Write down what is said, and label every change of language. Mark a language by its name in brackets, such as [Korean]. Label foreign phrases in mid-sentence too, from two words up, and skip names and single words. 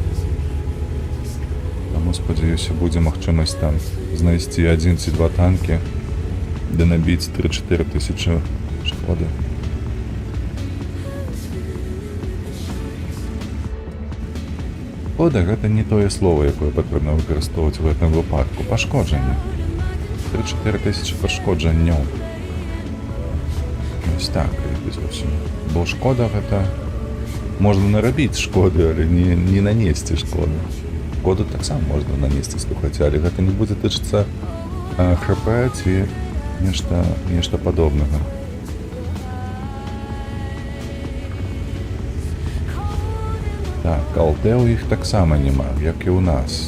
[Belarusian] Таму, спадзяюся, будзе магчымасць там знайсці 1 ці 2 танкі, ды набіць 3-4 тысячы шкоды. Шкода — гэта не тое слово, якое патрэбна выкарыстоўваць у гэтым выпадку. Пашкоджанне. 3-4 тысячы пашкоджанняў. [Ukrainian] Ось так, зовсім. [Belarusian] Бо шкода гэта... Можна нарабіць шкоды, але не нанесці шкоды. Шкоду таксама можна нанесці, слухайце, але гэта не будзе тычыцца ХП ці нешта падобнага. Так, АЛТ у іх таксама няма, як і ў нас.